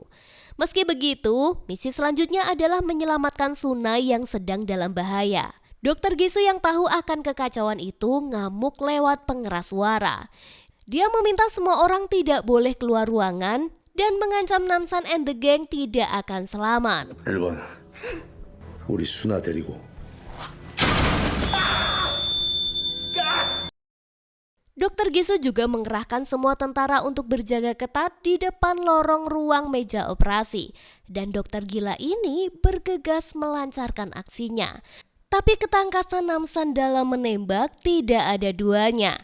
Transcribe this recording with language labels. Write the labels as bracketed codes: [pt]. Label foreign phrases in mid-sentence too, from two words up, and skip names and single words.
[id] Meski begitu, misi selanjutnya adalah menyelamatkan Sunai yang sedang dalam bahaya. Dr. Gisu yang tahu akan kekacauan itu ngamuk lewat pengeras suara. Dia meminta semua orang tidak boleh keluar ruangan dan mengancam Namsan [en] and the gang [id] tidak akan selamat. [ko] 1번, 우리 수나 데리고. [id] Dr. Gisu juga mengerahkan semua tentara untuk berjaga ketat di depan lorong ruang meja operasi. Dan dokter gila ini bergegas melancarkan aksinya. Tapi ketangkasan Namsan dalam menembak tidak ada duanya.